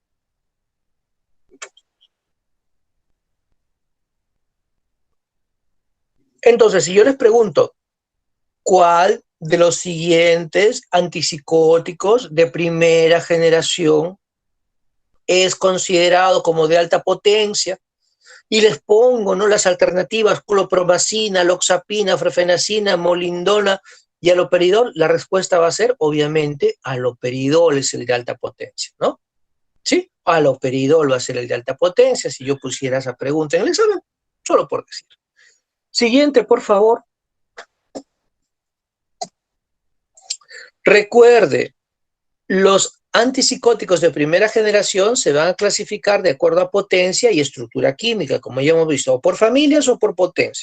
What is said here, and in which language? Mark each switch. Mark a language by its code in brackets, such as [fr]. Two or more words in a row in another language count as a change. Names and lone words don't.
[es] Entonces, si yo les pregunto, ¿cuál de los siguientes antipsicóticos de primera generación es considerado como de alta potencia? Y les pongo, ¿no?, las alternativas: clopromacina, loxapina, frefenacina, molindona y haloperidol. La respuesta va a ser, obviamente, haloperidol es el de alta potencia, ¿no? ¿Sí? Haloperidol va a ser el de alta potencia, si yo pusiera esa pregunta en el examen, solo por decir. Siguiente, por favor. Recuerde, los antipsicóticos de primera generación se van a clasificar de acuerdo a potencia y estructura química, como ya hemos visto, o por familias o por potencia.